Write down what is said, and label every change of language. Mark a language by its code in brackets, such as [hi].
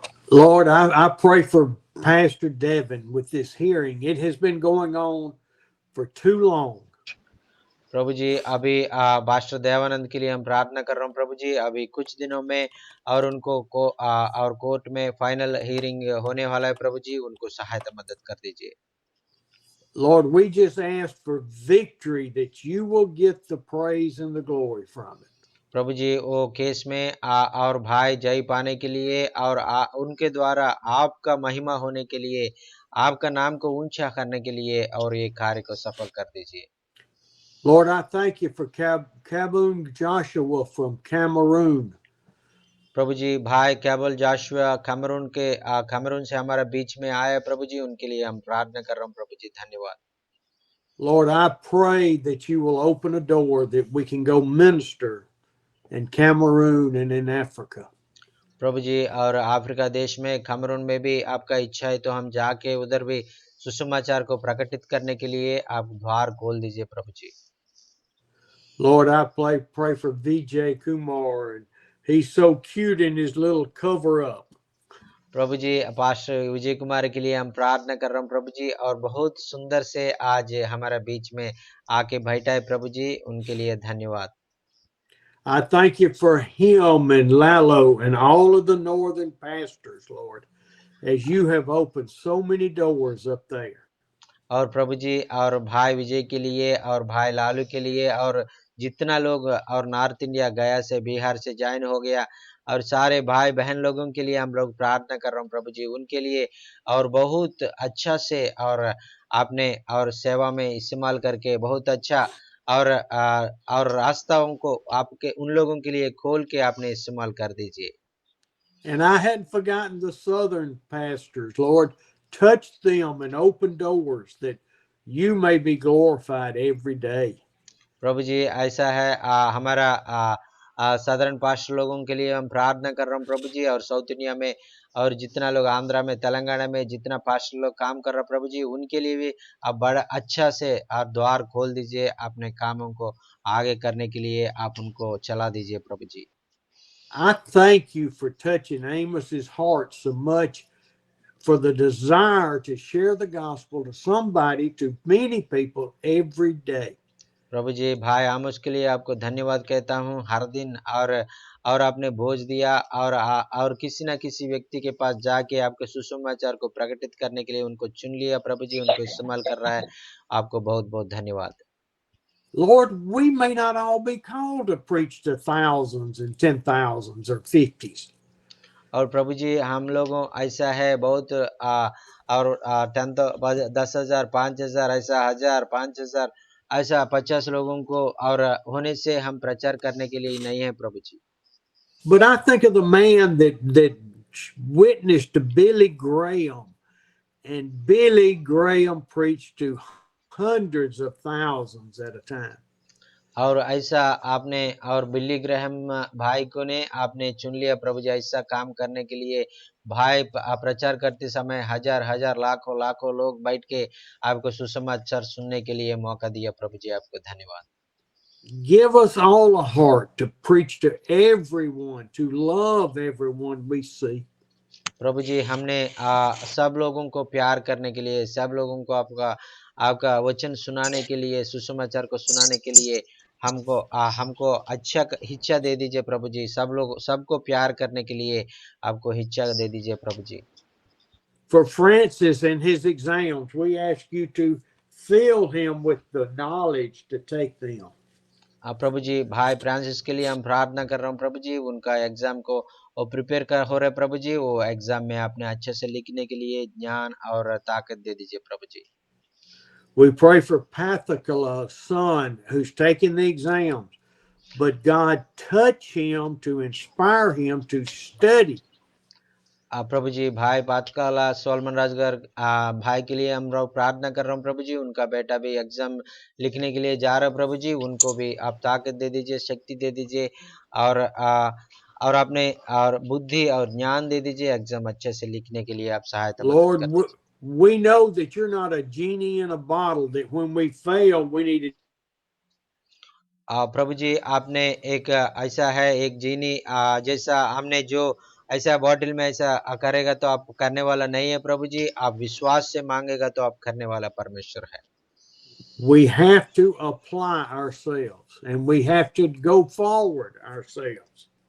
[en] Lord, I pray for Pastor Devin with this hearing. It has been going on for too long. [hi] प्रभु जी अभी pastor Devanand के लिए हम प्रार्थना कर रहे हैं प्रभु जी, अभी कुछ दिनों में और उनको और कोर्ट में फाइनल हियरिंग होने वाला है प्रभु जी, उनको सहायता मदद कर दीजिए। [en] Lord, we just ask for victory, that you will get the praise and the glory from it. [hi] प्रभु जी वो केस में और भाई जय पाने के लिए और उनके द्वारा आपका महिमा होने के लिए, आपका नाम को ऊंचा करने के लिए और ये कार्य को सफल कर दीजिए। [en] Lord, I thank you for Kabun Joshua from Cameroon. [hi] प्रभु जी भाई केबल जाशुआ कैमरून से हमारा बीच में आया प्रभु जी, उनके लिए हम प्रार्थना कर रहे हैं प्रभु जी, धन्यवाद। [en] Lord, I pray that you will open a door that we can go minister in Cameroon and in Africa. [hi] प्रभु जी और अफ्रीका देश में कैमरून में भी आपका इच्छा है तो हम जाके उधर भी सुसमाचार को प्रकटित करने के लिए आप द्वार खोल दीजिए प्रभु जी। [en] Lord, I pray for Vijay Kumar, and he's so cute in his little cover up. [hi] Prabhu ji pastor Vijay Kumar के लिए हम प्रार्थना कर रहे हैं प्रभु जी, और बहुत सुंदर से आज हमारा बीच में आके बैठा है प्रभु जी, उनके लिए धन्यवाद। [en] I thank you for him and Lalo and all of the northern pastors, Lord, as you have opened so many doors up there. [hi] और प्रभु जी और भाई विजय के लिए और भाई लालू के लिए और जितना लोग और नॉर्थ इंडिया गया से बिहार से ज्वाइन हो गया और सारे भाई बहन लोगों के लिए हम लोग प्रार्थना कर रहा हूँ प्रभु जी उनके लिए और बहुत अच्छा से और आपने और सेवा में इस्तेमाल करके बहुत अच्छा और रास्ताओं को आपके उन लोगों के लिए खोल के आपने इस्तेमाल कर दीजिए। [en] And I hadn't forgotten the southern pastors. Lord, touch them and open doors that you may be glorified every day. [hi] प्रभु जी ऐसा है हमारा साधारण पास्टर लोगों के लिए हम प्रार्थना कर रहा हूँ प्रभु जी और साउथ इंडिया में और जितना लोग आंध्रा में तेलंगाना में जितना पास्टर लोग काम कर रहा प्रभु जी उनके लिए भी आप बड़ा अच्छा से आप द्वार खोल दीजिए अपने कामों को आगे करने के लिए आप उनको चला दीजिए प्रभु जी। [en] I thank you for touching Amos's heart so much for the desire to share the gospel to somebody, to many people every day. [hi] प्रभु जी भाई आमोस के लिए आपको धन्यवाद कहता हूँ हर दिन और आपने भोज दिया और किसी ना किसी व्यक्ति के पास जाके आपके सुसमाचार को प्रकटित करने के लिए उनको चुन लिया प्रभु जी उनको इस्तेमाल कर रहा है आपको बहुत बहुत धन्यवाद। [en] Lord, we may not all be called to preach to thousands and 10,000s or 50s. [hi] और प्रभु जी हम लोगों ऐसा है बहुत और 10,000 5,000 ऐसा 1,000 5,000 ऐसा 50 लोगों को और होने से हम प्रचार करने के लिए नहीं है प्रभु जी। [en] But I think of the man that witnessed to Billy Graham, and Billy Graham preached to hundreds of thousands at a time. [hi] और ऐसा आपने और बिली ग्रहम भाई को ने आपने चुन लिया प्रभु जी ऐसा काम करने के लिए भाई प्रचार करते समय हजार हजार लाखों लाखों लोग बैठ के आपको सुसमाचार सुनने के लिए मौका दिया प्रभु जी आपको धन्यवाद। [en] Give us all a heart to preach to everyone, to love everyone we see. [hi] प्रभु जी हमने सब लोगों को प्यार करने के लिए सब लोगों को आपका वचन सुनाने के लिए सुसमाचार को सुनाने के लिए हमको अच्छा हिस्सा दे दीजिए प्रभु जी सबको प्यार करने के लिए आपको हिस्सा दे दीजिए प्रभु जी। [en] For Francis and his exams, we ask you to fill him with the knowledge to take them. [hi] प्रभु जी भाई फ्रांसिस के लिए हम प्रार्थना कर रहा हूँ प्रभु जी उनका एग्जाम को वो प्रिपेयर कर हो रहे प्रभु जी वो एग्जाम में आपने अच्छे से लिखने के लिए ज्ञान और ताकत दे दीजिए प्रभु जी। [en] We pray for Pathakala's son who's taking the exams, but God touch him to inspire him to study. [hi] प्रभु जी भाई पातकाला सोलमन राजगर भाई के लिए हम लोग प्रार्थना कर रहा हूँ प्रभु जी उनका बेटा भी एग्जाम लिखने के लिए जा रहा है प्रभु जी उनको भी आप ताकत दे दीजिए शक्ति दे दीजिए और आपने और बुद्धि और ज्ञान दे दीजिए एग्जाम अच्छे से लिखने के लिए आप सहायता [en] Lord, [hi] मदद कर [en] we know that you're not a genie in a bottle, that when we fail, we need to [hi] प्रभु जी आपने एक ऐसा है एक जीनी जैसा हमने जो ऐसा बॉटल में ऐसा करेगा तो आप करने वाला नहीं है प्रभु जी आप विश्वास से मांगेगा तो आप करने वाला परमेश्वर है। [en] We have to apply ourselves and we have to go forward ourselves.